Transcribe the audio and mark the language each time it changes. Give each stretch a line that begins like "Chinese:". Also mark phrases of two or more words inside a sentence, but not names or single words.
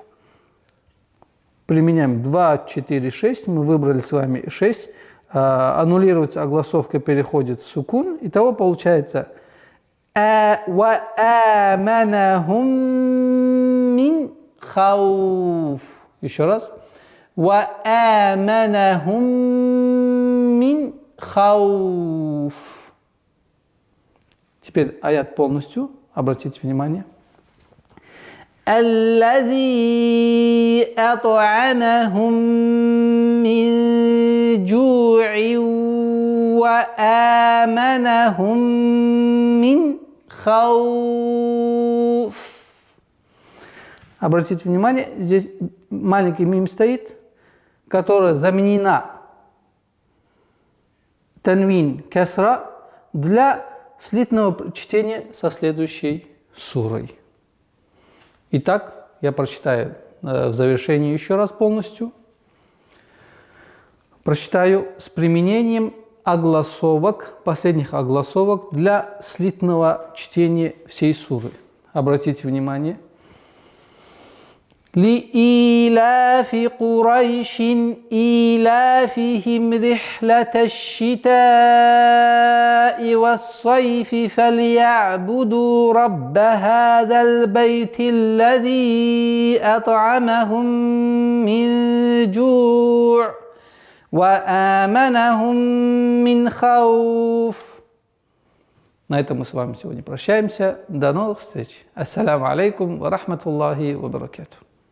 Russian: Применяем 2, 4, 6. Мы выбрали с вами 6. Аннулируется огласовка, переходит в сукун. Итого получается
Arabic: وآمنهم من خوف.
Russian: Еще раз.
Arabic: وآمنهم من خوف.
Russian: Теперь аят полностью. Обратите внимание.
Arabic: الذي أطعمهم من جوع وآمنهم من خوف.
Russian: Обратите внимание, здесь маленький мим стоит, которая заменена танвин кесра для слитного чтения со следующей сурой. Итак, я прочитаю в завершении еще раз полностью. Прочитаю с применением огласовок, последних огласовок для слитного чтения всей суры. Обратите внимание.
Arabic: لإيلاف قريش إيلافهم رحلة الشتاء والصيف فليعبدوا رب هذا البيت الذي أطعمهم من جوع وآمنهم من خوف.
Russian: На этом мы с вами сегодня прощаемся. До новых встреч.
Arabic: السلام عليكم ورحمة الله وبركاته.